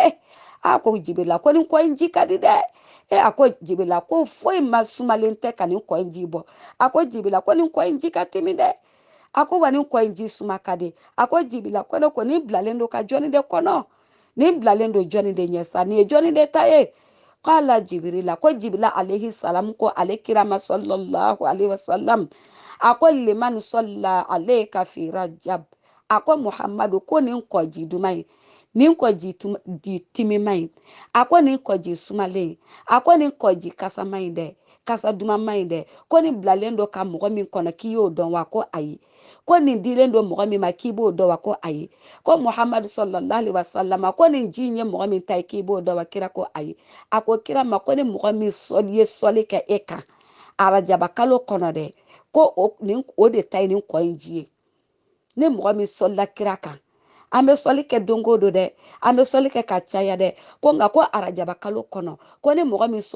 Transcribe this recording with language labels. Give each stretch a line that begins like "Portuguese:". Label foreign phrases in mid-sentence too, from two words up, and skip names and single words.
Bambara: a ko jibirila ko nin kɔ in ji ka di dɛ a ko jibirila ko foyi ma sumalen tɛ ka nin kɔ in ji bɔ a ko jibirila ko nin kɔ in ji ka timi dɛ a ko wa nin kɔ in ji suma ka di a ko jibirila ko ne ko nin bilalen don ka jɔnni de kɔnɔ nin bilalen don jɔnni de ɲɛ sa nin ye jɔnni de ta ye k'ala jibirila ko jibirila
Arabic: عليه السلام
Bambara: ko ale kirama
Arabic: صلى الله عليه وسلم
Bambara: a ko
Arabic: لمن صلى عليك في رجب
Bambara: a ko muhammadu ko nin kɔji duman in nin kɔji timiman in a ko nin kɔji sumalen a ko nin kɔji kasaman in dɛ kasa dumanman in dɛ ko nin bilalen don ka mɔgɔ min kɔnɔ k'i y'o dɔn wa ko ayi ko nin dilen don mɔgɔ min ma k'i b'o dɔn wa ko ayi ko muhammadu
Arabic: صلى الله عليه وسلم
Bambara: ko nin ji in ye mɔgɔ min ta ye k'i b'o dɔn wa kira ko ayi a ko kira ma ko ni mɔgɔ min ye sɔli kɛ e kan arajaba kalo kɔnɔ dɛ ko o de ta ye nin kɔ in ji ye ni mɔgɔ min sɔlila kira kan an bɛ sɔli kɛ don o don dɛ an bɛ sɔli kɛ ka caya dɛ ko nka ko arajaba kalo kɔnɔ ko ni mɔgɔ min